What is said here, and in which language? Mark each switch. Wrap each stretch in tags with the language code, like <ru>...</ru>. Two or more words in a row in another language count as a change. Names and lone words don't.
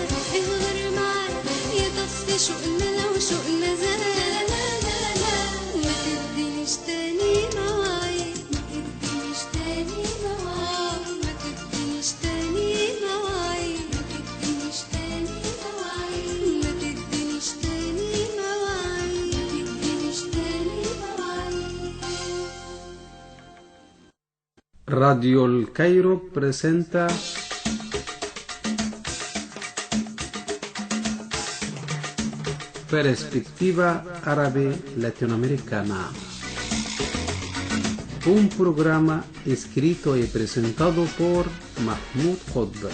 <ar>ايه غير معاك يطفي شوقنا لو شوقنا زاد لا لا لا لا ما تدينيش تاني مواعيد ما تدينيش تاني مواعيد ما تدينيش تاني مواعيد ما تدينيش تاني مواعيد ما تدينيش تاني مواعيد ما تدينيش تاني مواعيد.</ar> <es>Radio El Cairo presenta Perspectiva Árabe Latinoamericana, un programa escrito y presentado por Mahmoud Khod.</es>